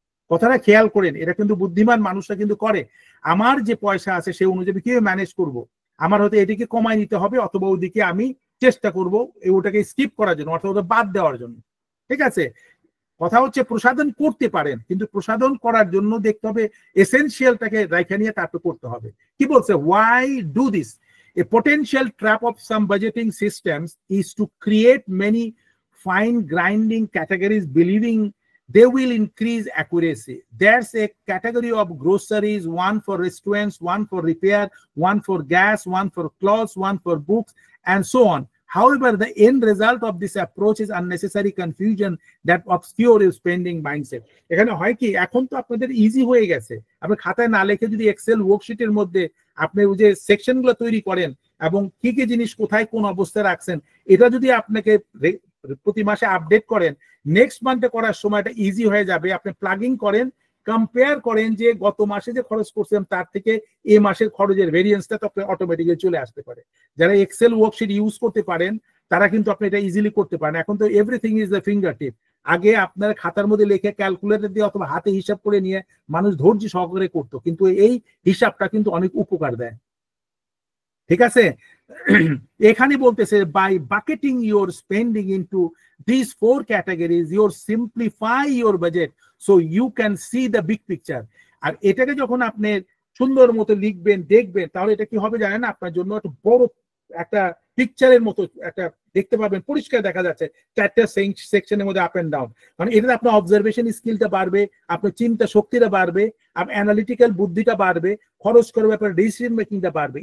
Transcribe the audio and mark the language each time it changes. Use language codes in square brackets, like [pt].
[bn] কথাটা খেয়াল করেন, এটা কিন্তু বুদ্ধিমান মানুষরা কিন্তু করে। আমার যে পয়সা আছে সেই অনুযায়ী কিভাবে ম্যানেজ করব, আমার হয়তো এদিকে কমায় নিতে হবে, অথবা ওদিকে আমি চেষ্টা করবো ওটাকে স্কিপ করার জন্য, অর্থাৎ ওটা বাদ দেওয়ার জন্য। ঠিক আছে, কথা হচ্ছে প্রসাধন করতে পারেন, কিন্তু প্রসাধন করার জন্য দেখতে হবে এসেনশিয়ালটাকে রাইখা নিয়ে তারপর করতে হবে। কি বলছে, [en] Why do this? A potential trap of some budgeting systems is to create many fine grinding categories believing they will increase accuracy. There's a category of groceries, one for restaurants, one for repair, one for gas, one for clothes, one for books, and so on. However, the end result of this approach is unnecessary confusion that obscure your spending mindset. [bn] এখানে হয় কি, এখন তো আপনাদের easy হয়ে গেছে, আপনি খাতায় না লিখে যদি এক্সেল ওয়ার্কশিটের মধ্যে আপনি ওই যে সেকশনগুলো তৈরি করেন এবং কি কি জিনিস কোথায় কোন অবস্থায় রাখছেন, এটা যদি আপনাকে প্রতি মাসে আপডেট করেন, নেক্সট মান্থে করার সময় এটা ইজি হয়ে যাবে। আপনি প্লাগিং করেন, কম্পেয়ার করেন যে গত মাসে যে খরচ করছেন তার থেকে এই মাসের খরচের ভেরিয়েন্সটা তো আপনার অটোমেটিক্যালি চলে আসতে পারে। যারা এক্সেল ওয়ার্কশিট ইউজ করতে পারেন তারা কিন্তু আপনি এটা ইজিলি করতে পারেন। এখন তো [en] Everything is the finger tip. [bn] আগে আপনার খাতার মধ্যে লিখে ক্যালকুলেটর দিয়ে অথবা হাতে হিসাব করে নিয়ে মানুষ ধৈর্য সহকারে করতো, কিন্তু এই হিসাবটা কিন্তু অনেক উপকার দেয়। ঠিক আছে, এখানে বলতেছে [en] By bucketing your spending into these 4 categories you simplify your budget so you can see the big picture. [bn] আর এটাকে যখন আপনি সুন্দর মতো লিখবেন দেখবেন, তাহলে এটা কি হবে জানেন, আপনার জন্য একটা বড় একটা পিকচারের মতো একটা দেখতে পাবেন, পরিষ্কার দেখা যাচ্ছে 4টা সেকশনের মধ্যে আপ এন্ড ডাউন। মানে এটাতে আপনার অবজারভেশন স্কিলটা বাড়বে, আপনার চিন্তা শক্তিটা বাড়বে, আপনার অ্যানালিটিক্যাল বুদ্ধিটা বাড়বে, খরচ করার ব্যাপারে ডিসিশন মেকিংটা বাড়বে।